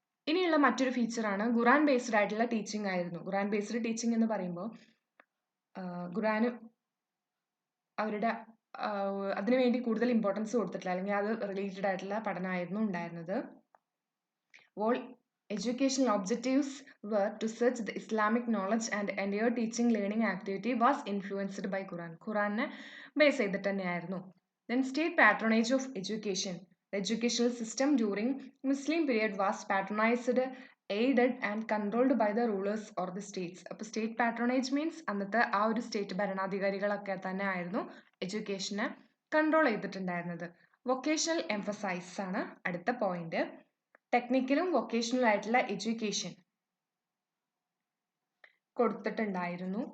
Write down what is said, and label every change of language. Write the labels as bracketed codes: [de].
[ml] ഇനിയുള്ള മറ്റൊരു ഫീച്ചറാണ് ഖുറാൻ ബേസ്ഡ് ആയിട്ടുള്ള ടീച്ചിങ് ആയിരുന്നു. ഖുറാൻ ബേസ്ഡ് ടീച്ചിങ് എന്ന് പറയുമ്പോൾ ഖുറാന് അവരുടെ അതിനുവേണ്ടി കൂടുതൽ ഇമ്പോർട്ടൻസ് കൊടുത്തിട്ടില്ല, അല്ലെങ്കിൽ അത് റിലേറ്റഡ് ആയിട്ടുള്ള പഠനമായിരുന്നു ഉണ്ടായിരുന്നത്. [en] All educational objectives were to search the Islamic knowledge and entire teaching learning activity was influenced by Quran. [ml] ഖുറാനെ ബേസ് ചെയ്തിട്ട് തന്നെയായിരുന്നു. [en] Then state patronage of education. The educational system during Muslim period was patronized, aided and controlled by the rulers or the states. [ml] അപ്പോൾ state പാട്രോണേജ് means അന്നത്തെ ആ ഒരു state ഭരണാധികാരികളൊക്കെ തന്നെ ആയിരുന്നു എഡ്യൂക്കേഷനെ control ചെയ്തിട്ടുണ്ടായിരുന്നത്. വൊക്കേഷണൽ എംഫസൈസ് ആണ് അടുത്ത പോയിന്റ്. ടെക്നിക്കലും വൊക്കേഷണൽ ആയിട്ടുള്ള എഡ്യൂക്കേഷൻ കൊടുത്തിട്ടുണ്ടായിരുന്നു.